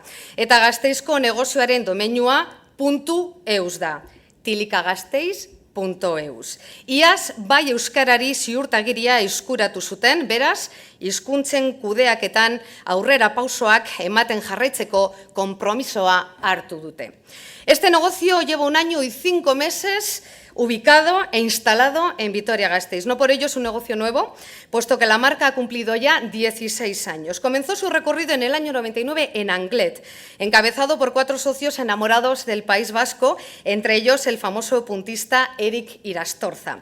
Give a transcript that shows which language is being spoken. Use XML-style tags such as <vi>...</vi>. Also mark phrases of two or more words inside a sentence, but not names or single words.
<eu>Eta Gasteizko negozioaren domeinua .eus da, tilikagasteiz.eus. Iaz, bai euskarari ziurtagiria eskuratu zuten, beraz, hizkuntzen kudeaketan aurrera pausoak ematen jarraitzeko konpromisoa hartu dute.</eu> <es>Este negocio lleva 1 año y 5 meses ubicado e instalado en Vitoria-Gasteiz. No por ello es un negocio nuevo, puesto que la marca ha cumplido ya 16 años. Comenzó su recorrido en el año 99 en Anglet, encabezado por 4 socios enamorados del País Vasco, entre ellos el famoso puntista Eric Irastorza.</es>